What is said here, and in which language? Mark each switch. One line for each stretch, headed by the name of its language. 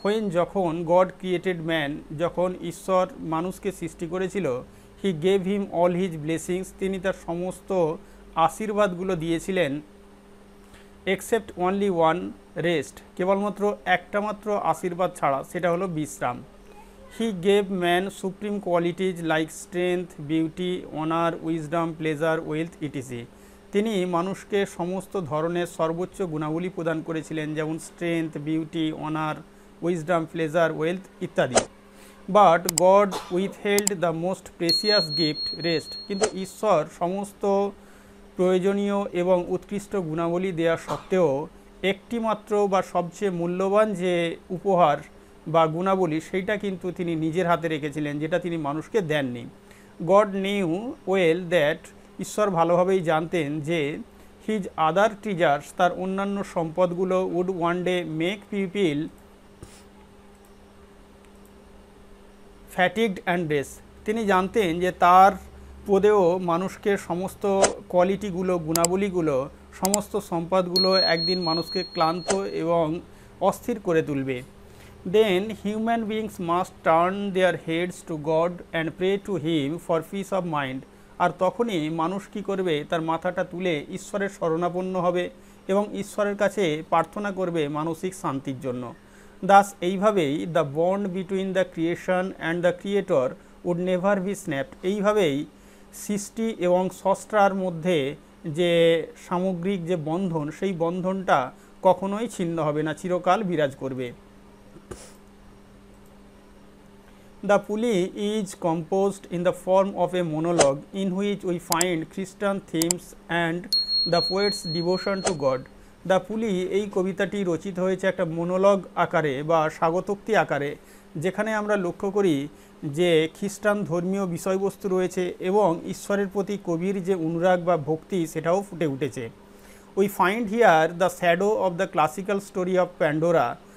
Bangla: যখন
English: God created man,
Bangla: যখন ঈশ্বর মানুষকে সৃষ্টি করেছিল,
English: he gave him all his blessings,
Bangla: তিনি তার সমস্ত আশীর্বাদগুলো দিয়েছিলেন,
English: except only one rest,
Bangla: কেবলমাত্র একটা মাত্র আশীর্বাদ ছাড়া, সেটা হলো বিশ্রাম।
English: He gave man supreme qualities like strength, beauty, honor, wisdom, pleasure, wealth, etc.
Bangla: তিনি মানুষকে সমস্ত ধরনের সর্বোচ্চ গুণাবলী প্রদান করেছিলেন, যেমন strength, beauty, honour, wisdom, pleasure, wealth ইত্যাদি।
English: But God withheld the most precious gift, rest.
Bangla: কিন্তু ঈশ্বর সমস্ত প্রয়োজনীয় এবং উৎকৃষ্ট গুণাবলী দেওয়া সত্ত্বেও একটি মাত্র বা সবচেয়ে মূল্যবান যে উপহার বা গুণাবলী, সেইটা কিন্তু তিনি নিজের হাতে রেখেছিলেন, যেটা তিনি মানুষকে দেননি।
English: God knew well that,
Bangla: ঈশ্বর ভালোভাবেই জানতেন যে
English: his other treasures,
Bangla: তার অন্যান্য সম্পদগুলো
English: Would one day make people fatigued and dress.
Bangla: তিনি জানতেন যে তার পদেও মানুষকে সমস্ত কোয়ালিটিগুলো, গুণাবলীগুলো, সমস্ত সম্পদগুলো একদিন মানুষকে ক্লান্ত এবং অস্থির করে তুলবে।
English: Then human beings must turn their heads to God and pray to Him for peace of mind.
Bangla: আর তখনই মানুষ কী করবে, তার মাথাটা তুলে ঈশ্বরের শরণাপন্ন হবে এবং ঈশ্বরের কাছে প্রার্থনা করবে মানসিক শান্তির জন্য।
English: Thus এইভাবেই the bond between the creation and the creator would never be snapped.
Bangla: এইভাবেই সৃষ্টি এবং স্রষ্টার মধ্যে যে সামগ্রিক যে বন্ধন, সেই বন্ধনটা কখনোই ছিন্ন হবে না, চিরকাল বিরাজ করবে।
English: The pulley is composed in the form of a monologue in which we find Christian themes and the poet's devotion to God.
Bangla: The pulley এই কবিতাটি রচিত হয়েছে একটা মনোলগ আকারে বা স্বাগতোক্তি আকারে, যেখানে আমরা লক্ষ্য করি যে খ্রিস্টান ধর্মীয় বিষয়বস্তু রয়েছে এবং ঈশ্বরের প্রতি কবির যে অনুরাগ বা ভক্তি, সেটাও ফুটে উঠেছে।
English: We find here the shadow of the classical story of Pandora.